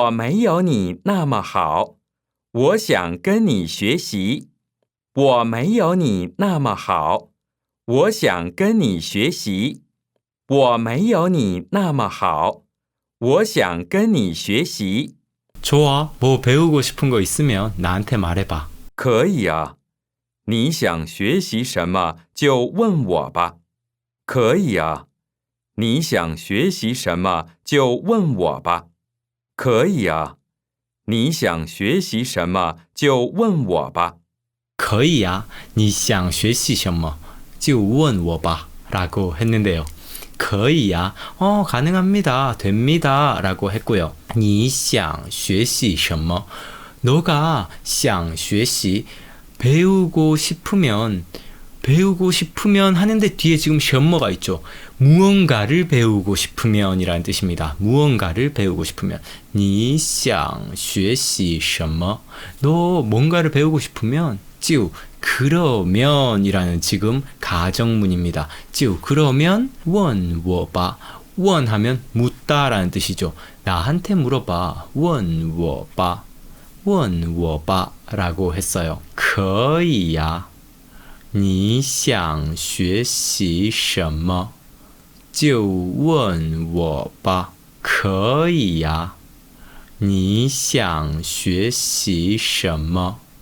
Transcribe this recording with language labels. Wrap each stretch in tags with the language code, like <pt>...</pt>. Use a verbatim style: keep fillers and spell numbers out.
<zh>我没有你那么好, 我想跟你学习. 我没有你那么好, 我想跟你学习. 我没有你那么好, 我想跟你学习.</zh> <ko>좋아, 뭐 배우고 싶은 거 있으면 나한테 말해봐.</ko> <zh>可以啊，你想学习什么就问我吧。可以啊，你想学习什么就问我吧。可以啊，你想学习什么就问我吧。可以啊，你想学习什么就问我吧</zh> <ko>라고 했는데요.</ko> <zh>可以啊,</zh> <ko>어, 가능합니다, 됩니다 라고 했고요.</ko> <zh>你想学习什么,</zh> <ko>너가 想学习, 배우고 싶으면 배우고 싶으면 하는데 뒤에 지금 시험모가 있죠. 무언가를 배우고 싶으면 이라는 뜻입니다. 무언가를 배우고 싶으면</ko> <zh>你想学习什么?</zh> <ko>너 뭔가를 배우고 싶으면 就 그러면 이라는 지금 가정문입니다. 就 그러면</ko> <zh>问我吧</zh> <ko>원하면 묻다라는 뜻이죠. 나한테 물어봐.</ko> <zh>问我吧 问我吧</zh> <ko>라고 했어요.</ko> <zh>可以呀 你想学习什么? 就问我吧 可以呀 你想学习什么?</zh>